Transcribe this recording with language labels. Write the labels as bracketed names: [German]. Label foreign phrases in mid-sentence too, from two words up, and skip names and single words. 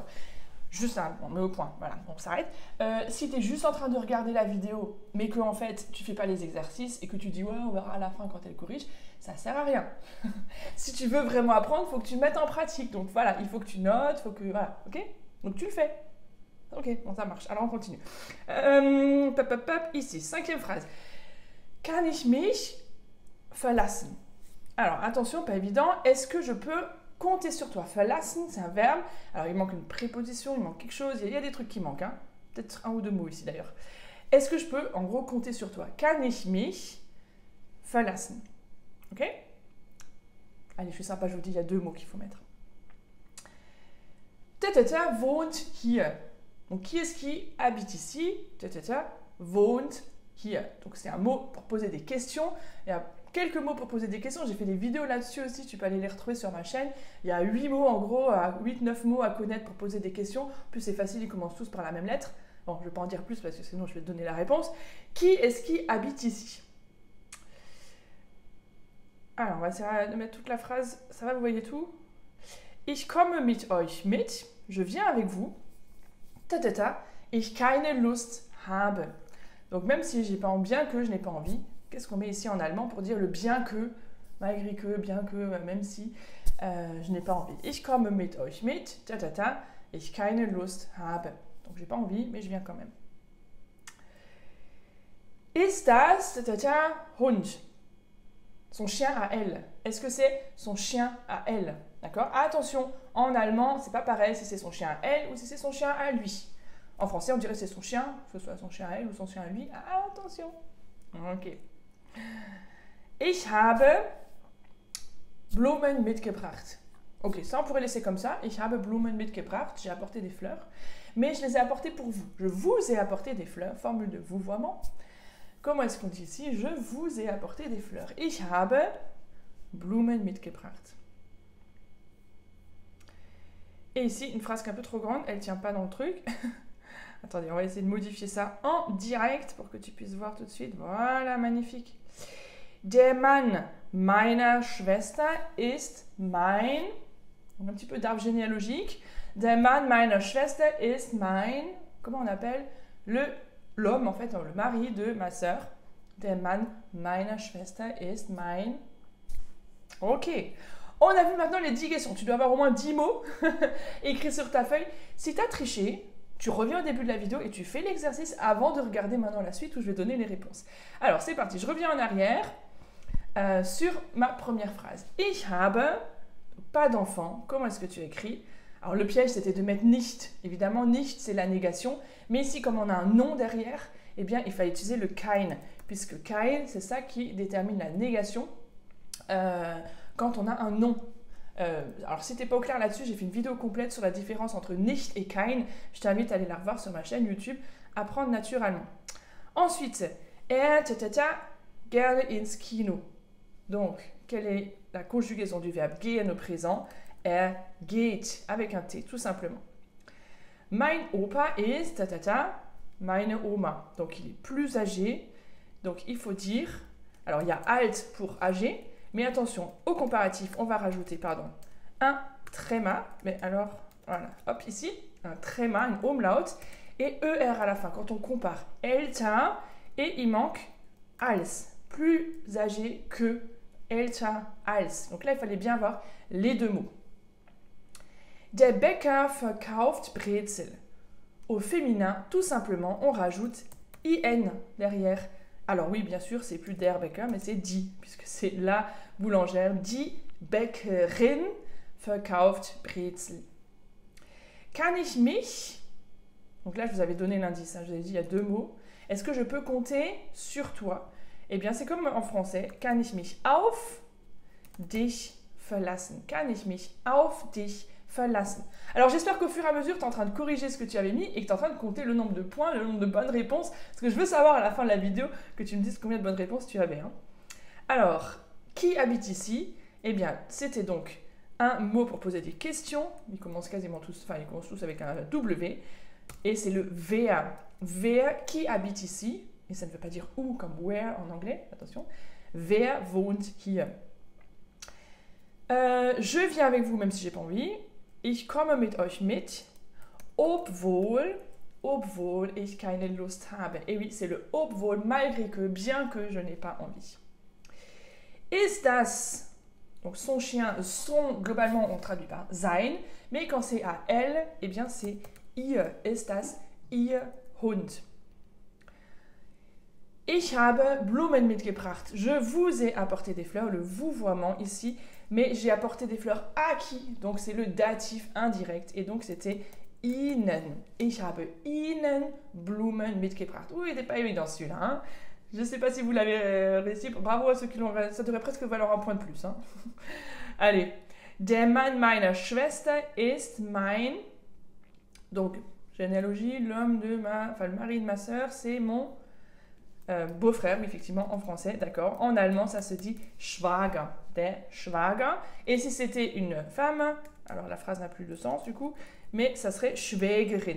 [French] Juste on met au point, voilà, on s'arrête. Si tu es juste en train de regarder la vidéo, mais que en fait tu fais pas les exercices et que tu dis ouais, on verra à la fin quand elle corrige, ça sert à rien. Si tu veux vraiment apprendre, il faut que tu mettes en pratique. Donc voilà, il faut que tu notes, faut que voilà, ok? Donc tu le fais. Ok, bon ça marche. Alors on continue. Ici, cinquième phrase. [German] Kann ich mich verlassen? [French] Alors attention, pas évident. Est-ce que je peux compter sur toi? Verlassen, c'est un verbe. Alors, il manque une préposition, il manque quelque chose. Il y a des trucs qui manquent. Hein. Peut-être un ou deux mots ici, d'ailleurs. Est-ce que je peux, en gros, compter sur toi? [German] Kann ich mich verlassen? [French] Ok? Allez, je suis sympa, je vous dis, il y a deux mots qu'il faut mettre. [German] Wohnt hier. [French] Donc, qui est-ce qui habite ici? [German] Wohnt hier. [French] Donc, c'est un mot pour poser des questions. Il y a quelques mots pour poser des questions. J'ai fait des vidéos là-dessus aussi. Tu peux aller les retrouver sur ma chaîne. Il y a 8 mots, en gros, 8-9 mots à connaître pour poser des questions. En plus, c'est facile, ils commencent tous par la même lettre. Bon, je ne vais pas en dire plus parce que sinon, je vais te donner la réponse. Qui est-ce qui habite ici? Alors, on va essayer de mettre toute la phrase. Ça va, vous voyez tout? [German] Ich komme mit euch mit. [French] Je viens avec vous. [German] Ich keine Lust habe. [French] Donc, même si j'ai pas bien que je n'ai pas envie, qu'est-ce qu'on met ici en allemand pour dire le bien que, malgré que, bien que, même si je n'ai pas envie? [German] Ich komme mit euch mit, ich keine Lust habe. [French] Donc j'ai pas envie, mais je viens quand même. [German] Ist das Hund? [French] Son chien à elle. Est-ce que c'est son chien à elle? D'accord? Attention, en allemand, c'est pas pareil si c'est son chien à elle ou si c'est son chien à lui. En français, on dirait que c'est son chien, que ce soit son chien à elle ou son chien à lui. Ah, attention. Ok. [German] Ich habe Blumen mitgebracht. [French] Ok, ça on pourrait laisser comme ça. [German] Ich habe Blumen mitgebracht. [French] J'ai apporté des fleurs, mais je les ai apportées pour vous. Je vous ai apporté des fleurs. Formule de vouvoiement. Comment est-ce qu'on dit ici? Je vous ai apporté des fleurs. [German] Ich habe Blumen mitgebracht. [French] Et ici, une phrase qui est un peu trop grande. Elle ne tient pas dans le truc. Attendez, on va essayer de modifier ça en direct pour que tu puisses voir tout de suite. Voilà, magnifique. [German] Der Mann meiner Schwester ist mein... [French] Un petit peu d'arbre généalogique. [German] Der Mann meiner Schwester ist mein... [French] Comment on appelle? L'homme, en fait, le mari de ma sœur. [German] Der Mann meiner Schwester ist mein... [French] Ok. On a vu maintenant les 10 questions. Tu dois avoir au moins 10 mots écrits sur ta feuille. Si tu as triché, tu reviens au début de la vidéo et tu fais l'exercice avant de regarder maintenant la suite où je vais donner les réponses. Alors, c'est parti. Je reviens en arrière sur ma première phrase. [German] Ich habe, [French] pas d'enfant. Comment est-ce que tu écris? Alors, le piège, c'était de mettre nicht. Évidemment, nicht, c'est la négation. Mais ici, comme on a un nom derrière, eh bien, il fallait utiliser le kein. Puisque kein, c'est ça qui détermine la négation quand on a un nom. Alors, si tu n'es pas au clair là-dessus, j'ai fait une vidéo complète sur la différence entre nicht et kein. Je t'invite à aller la revoir sur ma chaîne YouTube, Apprendre naturellement. Ensuite, [German] gerne ins Kino. [French] Donc, quelle est la conjugaison du verbe gehen au présent? Geht, avec un T, tout simplement. [German] Mein Opa ist meine Oma. [French] Donc, il est plus âgé. Donc, il faut dire, alors il y a alt pour âgé, mais attention, au comparatif, on va rajouter, un tréma. Mais alors, voilà, hop, ici, un tréma, une umlaut, et ER à la fin, quand on compare älter, et il manque als, plus âgé que [German] älter als. [French] Donc là, il fallait bien avoir les deux mots. [German] Der Bäcker verkauft Brezel. [French] Au féminin, tout simplement, on rajoute IN derrière. Alors oui, bien sûr, c'est plus [German] der Bäcker, [French] mais c'est die, puisque c'est la boulangère. [German] Die Bäckerin verkauft Brezel. Kann ich mich... [French] Donc là, je vous avais donné l'indice, je vous avais dit, il y a deux mots. Est-ce que je peux compter sur toi? Eh bien, c'est comme en français. [German] Kann ich mich auf dich verlassen? Kann ich mich auf dich verlassen? [French] Alors, j'espère qu'au fur et à mesure, tu es en train de corriger ce que tu avais mis et que tu es en train de compter le nombre de points, le nombre de bonnes réponses. Parce que je veux savoir à la fin de la vidéo que tu me dises combien de bonnes réponses tu avais. Hein. Alors, qui habite ici? Eh bien, c'était donc un mot pour poser des questions. Ils commencent quasiment tous, ils commencent tous avec un W. Et c'est le wer. Wer, qui habite ici? Et ça ne veut pas dire où comme where en anglais, attention. [German] Wer wohnt hier? [French] Je viens avec vous même si j'ai pas envie. [German] Ich komme mit euch mit, obwohl ich keine Lust habe. [French] Et oui, c'est le obwohl, malgré que, bien que je n'ai pas envie. [German] Ist das, [French] donc son chien, son, globalement on traduit par sein, mais quand c'est à elle, eh bien c'est ihr. [German] Ist das ihr Hund? Ich habe Blumen mitgebracht. [French] Je vous ai apporté des fleurs, le vouvoiement ici, mais j'ai apporté des fleurs à qui? Donc c'est le datif indirect et donc c'était Ihnen. [German] Ich habe Ihnen Blumen mitgebracht. [French] Oui, il n'était pas évident celui-là. Hein? Je ne sais pas si vous l'avez réussi. Bravo à ceux qui l'ont réussi. Ça devrait presque valoir un point de plus. Hein? Allez. [German] Der Mann meiner Schwester ist mein... [French] Donc, généalogie, l'homme de ma... Enfin, le mari de ma sœur, c'est mon... beau-frère, mais effectivement en français, d'accord. En allemand, ça se dit Schwager, [German] der Schwager. [French] Et si c'était une femme, alors la phrase n'a plus de sens du coup, mais ça serait Schwägerin.